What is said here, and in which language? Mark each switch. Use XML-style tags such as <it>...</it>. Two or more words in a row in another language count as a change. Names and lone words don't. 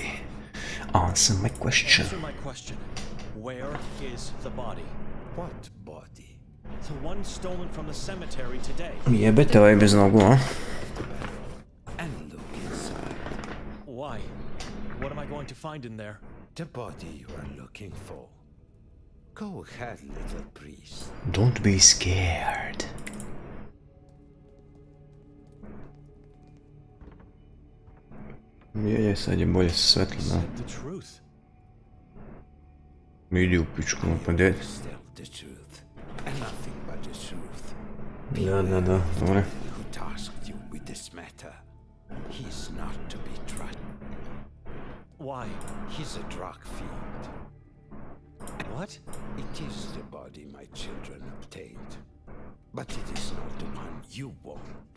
<en>Answer my question. Answer my question. Where is the body? What body? The one stolen from the cemetery today.</en> <sr>Jebete ovaj bez nogu, a?</sr> <en>And look inside. Why? What am I going to find in there? The body you are looking for. Go ahead, little priest. Don't be scared.</en> <sr>Je, sad je bolje sa svetlom, da.</sr> <en>The truth.</en> <sr>Idi u pičku, pa gdje? Da, dobro.</sr> <en>Who tasked you with this matter? He's not to be trusted. Why? He's a drug fiend. What? It is the body my children obtained. But it is not the one you want.</en>